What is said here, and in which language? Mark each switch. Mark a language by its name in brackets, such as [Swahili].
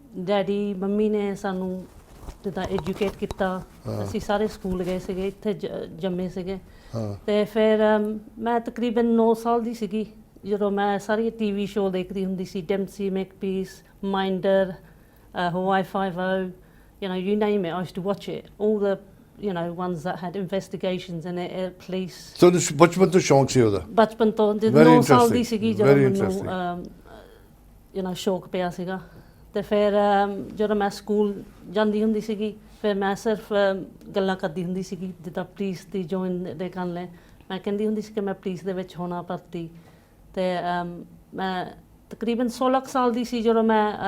[Punjabi] Daddy mummy ਨੇ ਸਾਨੂੰ ਜਿੱਦਾਂ ਐਜੂਕੇਟ ਕੀਤਾ ਅਸੀਂ ਸਾਰੇ ਸਕੂਲ ਗਏ ਸੀਗੇ ਇੱਥੇ ਜੰਮੇ ਸੀਗੇ ਤੇ ਫਿਰ ਮੈਂ ਤਕਰੀਬਨ 9 ਸਾਲ ਦੀ ਸੀਗੀ ਜਦੋਂ ਮੈਂ ਸਾਰੀ ਟੀਵੀ ਸ਼ੋਅ ਦੇਖਦੀ ਹੁੰਦੀ ਸੀ ਡੈਂਸੀ Makepeace ਮਾਈਂਡਰ [English] Hawaii 5-0, you know, you name it, I used to watch it. All the, you know, ones that had investigations in it, police. So this [Punjabi] bachpan to shauਕ ਸੀ ਉਹਦਾ ਬਚਪਨ ਤੋਂ 9 ਸਾਲ ਦੀ ਸੀਗੀ ਜਦੋਂ ਮੈਨੂੰ [English] you know [Punjabi] ਸ਼ੌਕ ਪਿਆ ਸੀਗਾ ਤੇ ਫਿਰ ਜਦੋਂ ਮੈਂ ਸਕੂਲ ਜਾਂਦੀ ਹੁੰਦੀ ਸੀਗੀ ਫਿਰ ਮੈਂ ਸਿਰਫ ਗੱਲਾਂ ਕਰਦੀ ਹੁੰਦੀ ਸੀਗੀ ਜਿੱਦਾਂ ਪੁਲਿਸ ਦੀ ਜੁਆਇਨ ਦੇ ਕਰਨ ਲਈ ਮੈਂ ਕਹਿੰਦੀ ਹੁੰਦੀ ਸੀ ਕਿ ਮੈਂ ਪੁਲਿਸ ਦੇ ਵਿੱਚ ਹੋਣਾ ਭਰਤੀ ਤੇ ਮੈਂ ਤਕਰੀਬਨ 16 ਸਾਲ ਦੀ ਸੀ ਜਦੋਂ ਮੈਂ